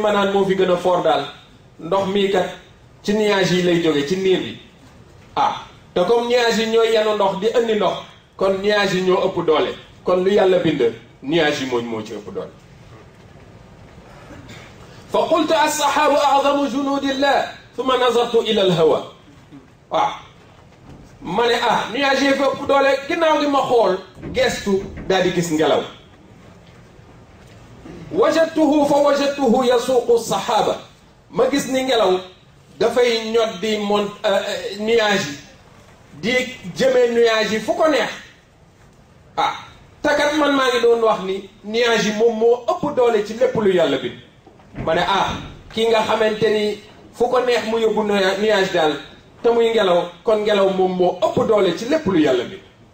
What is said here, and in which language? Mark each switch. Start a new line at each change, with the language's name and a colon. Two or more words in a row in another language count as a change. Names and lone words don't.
Wolof: ma naan moo fi gën a foor daal ndox mii kat ci nuage yi lay jóge ci niir bi te comme nuage yi ñooy yenu ndox di andi ndox kon nuage yi ñoo ëpp doole kon lu yàlla bind nuage yi moo ci ëpp doole
Arabic: فقلت السحاب أعظم جنود الله ثم نظرت إلى الهواء
Wolof: ma ne nuage yi fa ëpp doole ginnaaw gi ma xool gestu daal di gis ngelaw
Arabic: وجدته يسوق السحاب
Wolof: ma gis ni ngelaw dafay ñot di nuage yi di jëmee nuage yi fu ko neex takat man maa ngi doon wax ni nuage yi moom moo ëpp doole ci lépp lu yàlla bi ma ne kii nga xamante ni fu ko neex mu yóbbu nuage daal te muy ngelaw kon ngelaw moom moo ëpp doole ci lépp lu yàlla bi